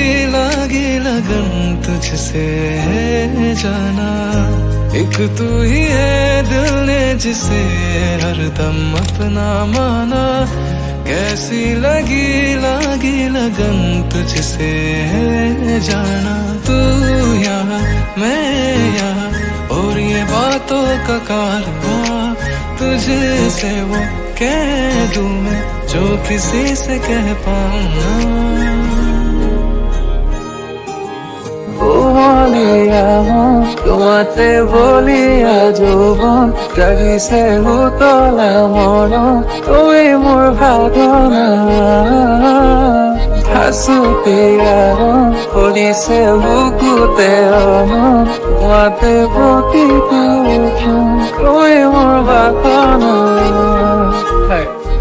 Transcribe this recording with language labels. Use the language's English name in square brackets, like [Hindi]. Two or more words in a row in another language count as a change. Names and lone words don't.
[Hindi] लगन तुझसे है जाना एक तू ही है दिल ने जिसे हरदम अपना माना कैसी लगी लगन तुझसे है जाना तू यहाँ मैं यहाँ और ये बातों का कारवां तुझसे वो कह दूं मैं जो किसी से कह पाऊंगा [Assamese] তোমাতে বলিয়া যৌবন জাগিছে উতলা মন তুমি মোৰ ভাৱনা হাসুতিয়া কৰিছে বুকুতে অমন তোমাতে প্ৰতিটো তুমি মোৰ ভাৱনা